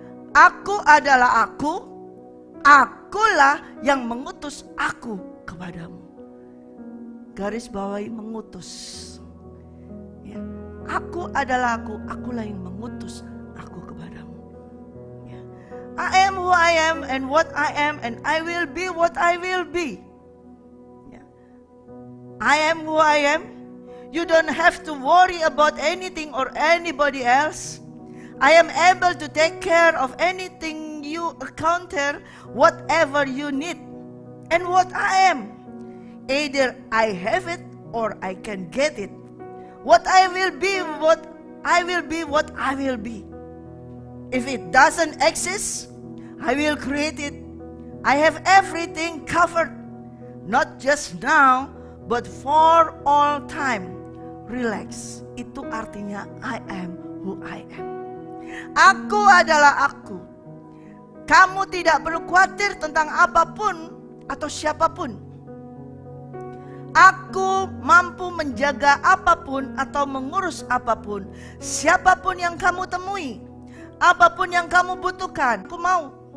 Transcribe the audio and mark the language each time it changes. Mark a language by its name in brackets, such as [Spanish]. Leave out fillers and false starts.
[Indonesian] Aku adalah aku, akulah yang mengutus aku kepadamu. Garis bawahi mengutus. Ya. Aku adalah aku, akulah yang mengutus aku kepadamu. Ya. [English] I am who I am and what I am and I will be what I will be. [Indonesian] Ya. [English] I am who I am. You don't have to worry about anything or anybody else. I am able to take care of anything you encounter, whatever you need. And what I am, either I have it or I can get it. What I will be, what I will be, what I will be. If it doesn't exist, I will create it. I have everything covered, not just now, but for all time. Relax, [Indonesian] itu artinya [English] I am who I am. [Indonesian] Aku adalah aku. Kamu tidak perlu khawatir tentang apapun atau siapapun. Aku mampu menjaga apapun atau mengurus apapun. Siapapun yang kamu temui, apapun yang kamu butuhkan, aku mau.